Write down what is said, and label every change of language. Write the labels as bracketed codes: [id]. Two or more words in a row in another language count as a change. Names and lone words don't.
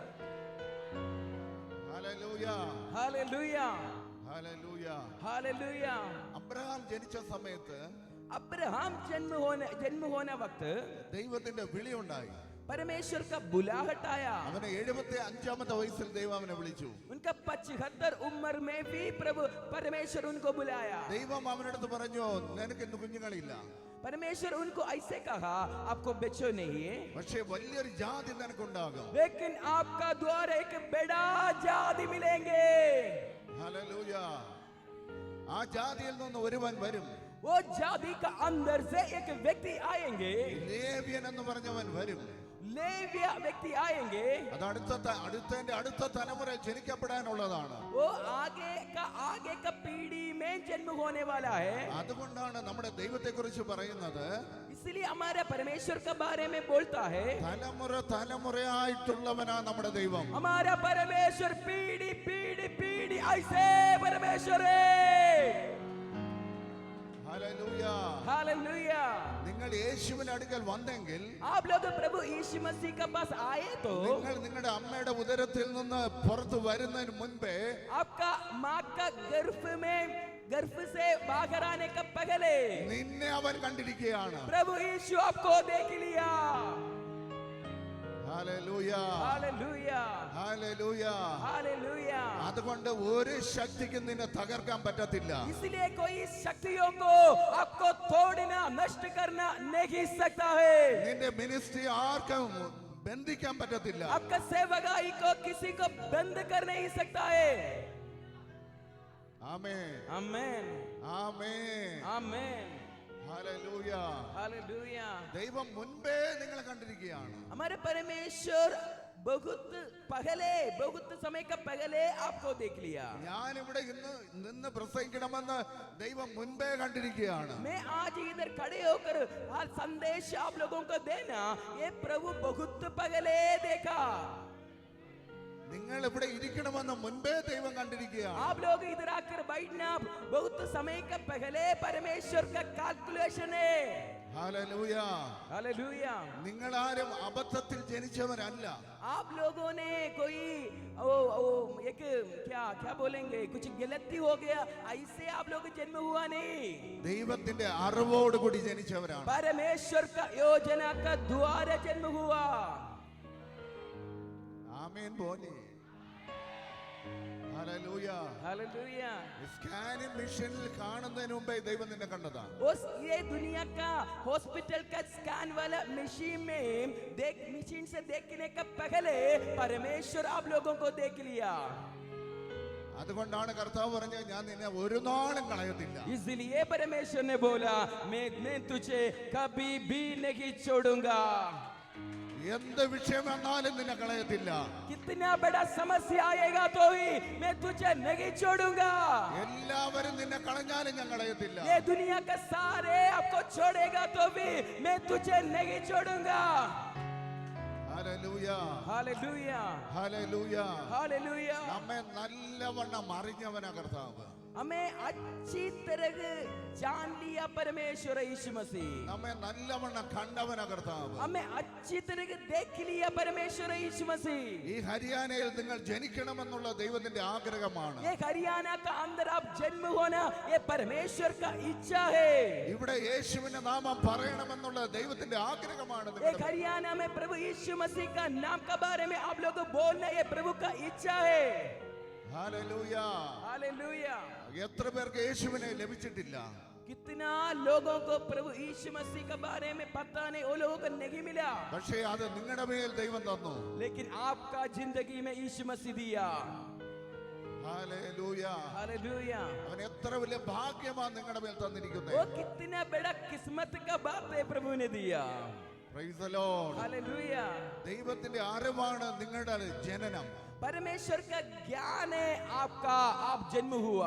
[ml] ഹല്ലേലൂയ [hi] हालेलुया [ml] ഹല്ലേലൂയ. [hi] हालेलुया [ml] അബ്രഹാം ജനിച്ച സമയത്ത് [hi] अब्राहम जन्म होने वक्त [ml] ദൈവത്തിന്റെ വിളി ഉണ്ടായി. [hi] परमेश्वर का बुलाहट आया [ml] അവനെ 75-ാമത്തെ വയസ്സിൽ ദൈവം അവനെ വിളിച്ചു. [hi] उनका 75 उम्र में भी प्रभु परमेश्वर उनको बुलाया [ml] ദൈവം അവനടുത്ത് പറഞ്ഞു, നിനക്ക് ഇന്ന് കുഞ്ഞുങ്ങളില്ല, [hi] परमेश्वर उनको ऐसे कहा आपको बच्चों नहीं है [ml] പക്ഷേ വലിയൊരു ജാതി നിനക്കുണ്ടാകും. [hi] लेकिन आपका द्वारा एक बड़ा जाति मिलेंगे [ml] ഹല്ലേലൂയ. ആ ജാതിയിൽ നിന്ന് ഒരുവൻ വരും. [hi] वो जाति का अंदर से एक व्यक्ति आएंगे [ml] ലേവ്യൻ എന്ന് പറഞ്ഞവൻ വരും. [hi] लेविया व्यक्ति आएंगे [ml] അത് അടുത്ത തലമുറ ജനിക്കപ്പെടാനുള്ളതാണ്. [hi] वो आगे का पीढ़ी में जन्म होने वाला है [ml] അതുകൊണ്ടാണ് നമ്മുടെ ദൈവത്തെക്കുറിച്ച് പറയുന്നത്, [hi] इसलिए हमारे परमेश्वर के बारे में बोलता है [ml] തലമുറയായിട്ടുള്ളവനാ നമ്മുടെ ദൈവം. [hi] हमारा परमेश्वर पीढ़ी ऐसे परमेश्वर है [ml] ഹല്ലേലൂയ. [hi] हालेलुया [ml] നിങ്ങൾ യേശുവിന്റെ അടുക്കൽ വന്നെങ്കിൽ [hi] आप लोग प्रभु यीशु मसीह के पास आए तो [ml] നിങ്ങൾ നിങ്ങളുടെ അമ്മയുടെ ഉദരത്തിൽ നിന്ന് പുറത്തു വരുന്നതിന് മുൻപേ [hi] आपका माँ का गर्भ से बाहर आने का पहले [ml] നിന്നെ അവൻ കണ്ടിരിക്കുകയാണ്. [hi] प्रभु यीशु आपको देख लिया [ml] ഹല്ലേലൂയ [hi] हालेलुया [ml] ഹല്ലേലൂയ. [hi] हालेलुया [ml] അതുകൊണ്ട് ഒരു ശക്തിക്കും നിന്നെ തകർക്കാൻ പറ്റത്തില്ല. [hi] इसलिए कोई शक्तियों को आपको तोड़ना नष्ट करना नहीं सकता है [ml] നിന്റെ മിനിസ്ട്രി ആർക്കും ബന്ധിക്കാൻ പറ്റത്തില്ല. [hi] आपका सेवकाई को किसी को बंद कर नहीं सकता है [ml] ആമേൻ [hi] आमेन [ml] ആമേൻ [hi] आमेन [ml] ഹല്ലേലൂയ. [hi] हालेलुया [ml] ദൈവം മുൻപേ നിങ്ങളെ കണ്ടിരിക്കുകയാണ്. [hi] हमारे परमेश्वर बहुत समय का पहले आपको देख लिया [ml] ഞാൻ ഇവിടെ ഇന്ന് നിന്ന് പ്രസംഗിക്കണമെന്ന് ദൈവം മുൻപേ കണ്ടിരിക്കുകയാണ്. [hi] मैं आज इधर खड़े होकर संदेश आप लोगों को देना ये प्रभु बहुत पहले देखा. [ml] നിങ്ങൾ ഇവിടെ ഇരിക്കണമെന്ന് മുൻപേ ദൈവം കണ്ടിരിക്കുകയാണ്. [hi] आप लोग इधर आकर बैठना बहुत समय का पहले परमेश्वर का कैलकुलेशन है. [ml] ഹല്ലേലൂയ. [hi] हालेलुया. [ml] നിങ്ങൾ ആരും അബദ്ധത്തിൽ ജനിച്ചവരല്ല. [hi] आप लोगों ने कोई एक क्या क्या बोलेंगे, कुछ गलती हो गया ऐसे आप लोग जन्म हुआ नहीं. [ml] ദൈവത്തിന്റെ അറിവോട് കൂടി ജനിച്ചവരാണ്. [hi] परमेश्वर का योजना का द्वारा जन्म हुआ. [ml] ആമേൻ बोले. ഹല്ലേലൂയ. [hi] हालेलुया. [en] scanning machine [ml] കാണുന്നതിന് മുമ്പേ ദൈവം നിന്നെ കണ്ടതാണ്. [hi] उस ये दुनिया का हॉस्पिटल का स्कैन वाला मशीन में मशीन से देखने का पहले परमेश्वर आप लोगों को देख लिया. [ml] അതുകൊണ്ടാണ് കർത്താവ് പറഞ്ഞത് ഞാൻ നിന്നെ ഒരു നാളും കളയത്തില്ല. [hi] इसलिए परमेश्वर ने बोला मैं तुझे कभी भी नहीं छोड़ूंगा. [ml] എന്ത് വിഷയം വന്നാലും നിന്നെ കളയത്തില്ല. [hi] कितना बड़ा समस्या आएगा तो ही मैं तुझे नहीं छोड़ूंगा. [ml] എല്ലാവരും നിന്നെ കളഞ്ഞാലും ഞാൻ കളയത്തില്ല. [hi] ये दुनिया का सारे आपको छोड़ेगा तो भी मैं तुझे नहीं छोड़ूंगा. [ml] ഹല്ലേലൂയ. [hi] हालेलुया. [ml] ഹല്ലേലൂയ. [hi] हालेलुया. [ml] നമ്മെ നല്ലവണ്ണം അറിഞ്ഞവനാ കർത്താവ്. [hi] हमें अच्छी तरह जान लिया परमेश्वर यीशु मसीह. [ml] നമ്മെ നല്ലവണ്ണം കണ്ടവനാ കർത്താവ്. [hi] हमें अच्छी तरह देख लिया परमेश्वर यीशु मसीह. [ml] ഈ ഹരിയാനയിൽ നിങ്ങൾ ജനിക്കണമെന്നുള്ള ദൈവത്തിന്റെ ആഗ്രഹമാണ്. [hi] ये हरियाणा का अंदर आप जन्म होना ये परमेश्वर का इच्छा है. [ml] ഇവിടെ യേശുവിന്റെ നാമം പറയണമെന്നുള്ള ദൈവത്തിന്റെ ആഗ്രഹമാണ്. [hi] एक हरियाणा में प्रभु यीशु मसीह का नाम के बारे में आप लोग बोलना ये प्रभु का इच्छा है. [ml] ഹല്ലേലൂയ. [hi] हालेलुया. [ml] എത്ര പേർക്ക് യേശുവിനെ ലഭിച്ചിട്ടില്ല? [hi] कितना लोगों को प्रभु यीशु मसीह के बारे में पता नहीं, वो लोगों को नहीं मिला. [ml] പക്ഷേ അത് നിങ്ങളുടെ മേൽ ദൈവം തന്നു. [hi] लेकिन आपका जिंदगी में यीशु मसीह दिया. [ml] ഹല്ലേലൂയ. [hi] हालेलुया. [ml] അവൻ എത്ര വലിയ ഭാഗ്യമാണ് നിങ്ങളുടെ മേൽ തന്നിരിക്കുന്നത്. [hi] वो कितना बड़ा किस्मत का बात है प्रभु ने दिया. [en] Praise the Lord. [hi] हालेलुया. [ml] ദൈവത്തിന്റെ അറിവാണ് നിങ്ങളുടെ ജനനം. [hi] परमेश्वर का ज्ञान है आपका, आप जन्म हुआ.